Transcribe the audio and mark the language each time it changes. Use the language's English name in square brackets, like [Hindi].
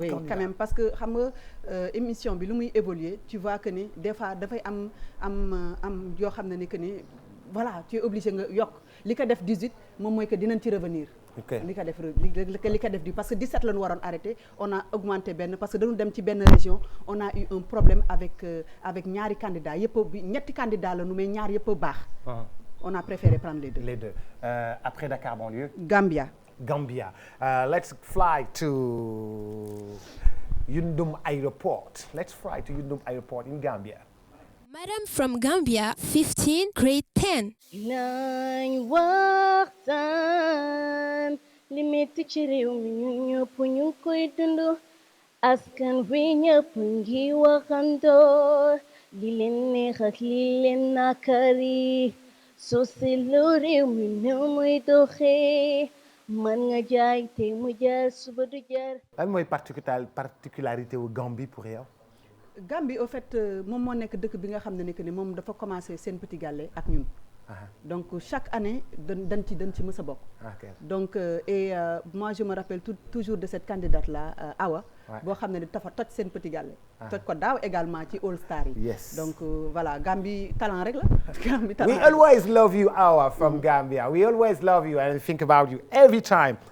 [French] oui, quand même parce que [Wolof] xam nga émission bi lu muy évoluer tu vois que ni [French] des fois [Wolof] dafay am yoo xam ne ni que ni voilà [French] tu es obligé [Wolof] nga yokk li ko def 18 moom mooy que dinañ ci revenir. li ko def di parce que 17 la ñu waroon arrêté [French] on a augmenté [Wolof] benn parce que dañu dem ci benn région [French] on a eu un problème avec [Wolof] ñaari candidats yëpp ñetti candidats la nu mais ñaar yëpp baax. [French] On a préféré prendre les deux. Les deux. Après Dakar banlieue. [English] Gambia. Let's fly to Yundum Airport. In Gambia. Madam from Gambia, 15, grade 10. [Wolof] nañ waxtaan li metti ci réew mi ñun ñëpp ñu koy dund askan wi ñëpp ngi waxandoo li leen neex ak li leen nakari soo seetloo réew mi néew muy doxee man nga jaay te mu jaar suba du jaar. lan mooy particularité wu Gambie pour yow. Gambie [French] au fait [Wolof] moom moo nekk dëkk bi nga xam ne ni moom dafa commencé Sen Petit Gallé ak ñun. [French] Donc chaque année [Wolof] dañ ci mës a bokk. [French] Donc moi je me rappelle toujours de cette candidate là Awa. [Wolof] boo xam ne dafa toj Sen Petit Gallé. toj ko daaw également ci All Star yi. [English] Yes. [French] Donc voilà Gambie talent rek la. Gambie talent. [English] We always love you Awa from Gambia. We always love you and think about you every time.